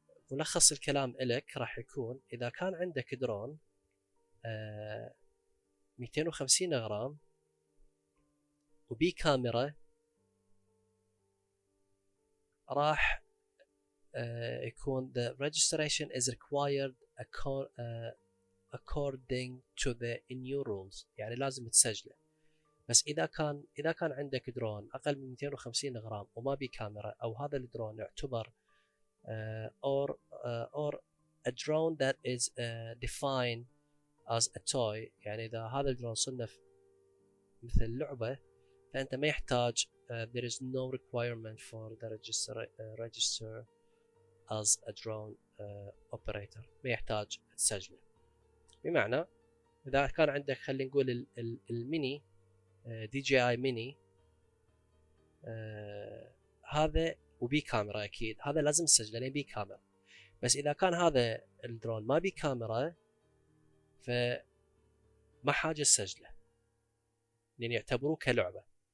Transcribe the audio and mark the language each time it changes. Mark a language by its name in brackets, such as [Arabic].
[Arabic] ملخص الكلام لك راح يكون إذا كان عندك درون 250 غرام وبي كاميرا، راح يكون [English] the registration is required according to the new rules، [Arabic] يعني لازم تسجله. بس اذا كان عندك درون اقل من 250 غرام وما بي كاميرا، او هذا الدرون يعتبر [English] or a drone that is defined as a toy، [Arabic] يعني إذا هذا الدرون صنف مثل لعبة فأنت ما يحتاج [English] there is no requirement for the register as a drone operator، [Arabic] ما يحتاج تسجله. بمعنى إذا كان عندك خلينا نقول الميني DJI ميني هذا وبي كاميرا، أكيد هذا لازم تسجله لأن بي كاميرا. بس إذا كان هذا الدرون ما بي كاميرا فما حاجة تسجله لأن يعتبروه كلعبة.